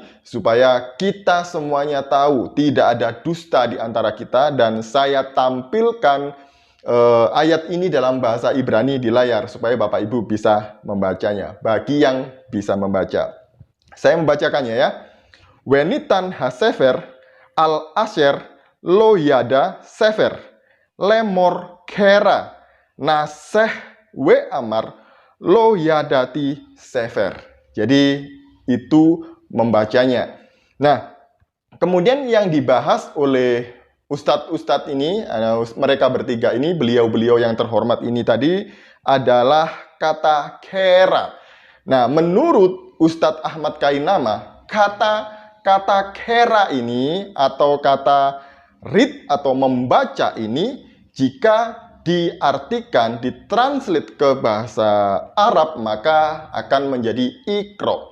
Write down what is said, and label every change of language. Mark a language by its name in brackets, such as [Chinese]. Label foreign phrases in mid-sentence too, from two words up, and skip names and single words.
[Indonesian] Supaya kita semuanya tahu tidak ada dusta di antara kita. Dan saya tampilkan ayat ini dalam bahasa Ibrani di layar. Supaya Bapak Ibu bisa membacanya. Bagi yang bisa membaca. Saya membacakannya ya. [Hebrew] ונתן הספר על אשר לא ידע ספר. לאמר קרא. נא זה ואמר לא ידעתי ספר. [Indonesian] Jadi itu membacanya. Nah, kemudian yang dibahas oleh ustadz-ustadz ini, mereka bertiga ini, beliau-beliau yang terhormat ini tadi adalah kata kera. Nah, menurut Ustadz Ahmad Kainama, kata kera ini atau kata read atau membaca ini jika diartikan, ditranslate ke bahasa Arab, maka akan menjadi ikro.